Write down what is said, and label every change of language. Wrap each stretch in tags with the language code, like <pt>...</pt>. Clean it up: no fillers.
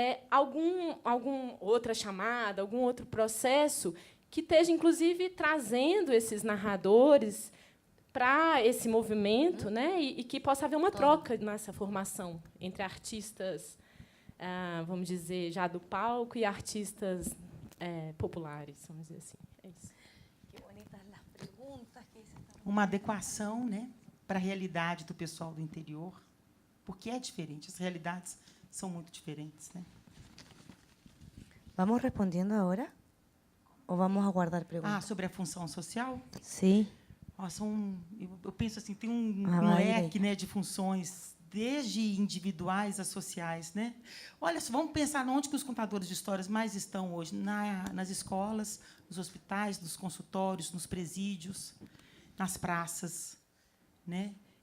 <pt>algum outra chamada, algum outro processo que esteja, inclusive, trazendo esses narradores para esse movimento, né, e que possa haver uma troca nessa formação entre artistas, vamos dizer, já do palco, e artistas populares, vamos dizer assim. É isso. Uma adequação, né, para a realidade do pessoal do interior, porque é diferente, as realidades são muito diferentes, né?</pt> <es>¿Vamos respondiendo ahora o vamos a guardar preguntas?</es> <pt>Sobre a função social? Sim. Eu penso assim, tem um leque, né, de funções, desde individuais a sociais, né? Olha, vamos pensar onde que os contadores de histórias mais estão hoje, nas escolas, nos hospitais, nos consultórios, nos presídios, nas praças, né?</pt>